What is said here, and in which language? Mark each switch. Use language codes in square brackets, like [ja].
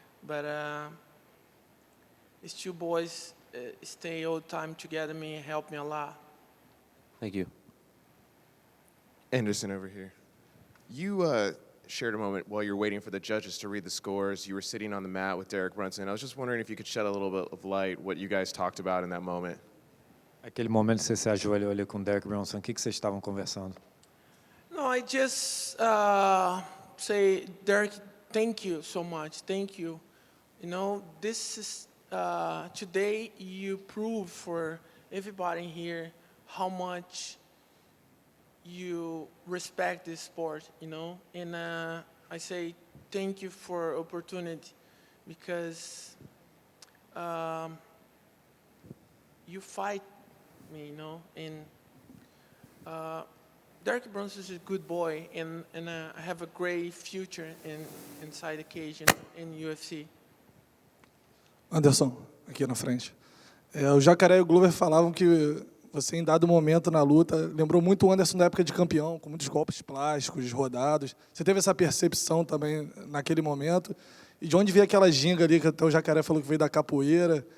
[en] But these two boys stay all the time together me, help me a lot. Thank you. Anderson over here. You shared a moment while you were waiting for the judges to read the scores. You were sitting on the mat with Derek Brunson. I was just wondering if you could shed a little bit of light what you guys talked about in that moment. [pt] Aquele momento você se ajoelhou ali com o Derek Brunson, o que vocês estavam conversando? [en] No, I just say, Derek, thank you so much. Thank you. You know, this is today you prove for everybody here how much you respect this sport. You know, and I say thank you for opportunity because you fight me. You know, and. Derek Brunson is a good boy, and I have a great future inside the cage in UFC. [pt] Anderson, aqui na frente. O Jacaré e o Glover falavam que você, em dado momento na luta, lembrou muito o Anderson da época de campeão, com muitos golpes plásticos, rodados. Você teve essa percepção também naquele momento? E de onde veio aquela ginga ali, que até o Jacaré falou que veio da capoeira?